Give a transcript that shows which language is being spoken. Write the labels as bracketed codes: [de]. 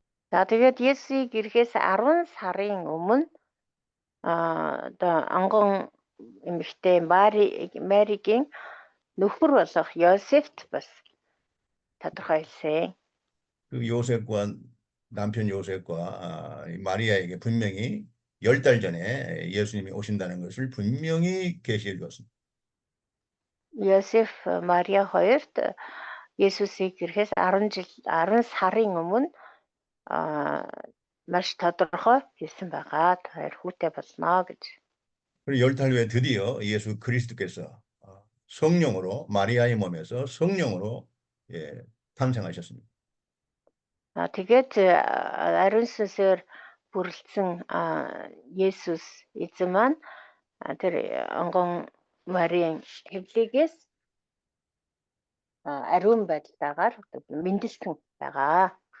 [mn] За тэгээд Есүсийг ирэхээс 10 сарын өмнө одоо ангон эмэгтэй Маригийн нөхөр болох Йосефт бас тодорхой хэлсэн. [ko] 그 남편 요셉과 마리아에게 분명히 10달 전에 예수님이 오신다는 것을 분명히 계시해 주었습니다. [mn] Йосеф Мариа хоёрт Есүсийг ирэхээс 10 сарын өмнө маш тодорхой хэлсэн байгаа. Та хоёр хүүтэй болно гэж. [ko] 그리고 10달 후에 드디어 예수 그리스도께서 성령으로 마리아의 몸에서 성령으로 탄생하셨습니다. [mn] Тэгээд ариун сүнсээр бүрлдсэн Есүс эзэн маань тэр онгон Марийн хэвлэгээс ариун байдлаагаар мэндэлсэн байгаа.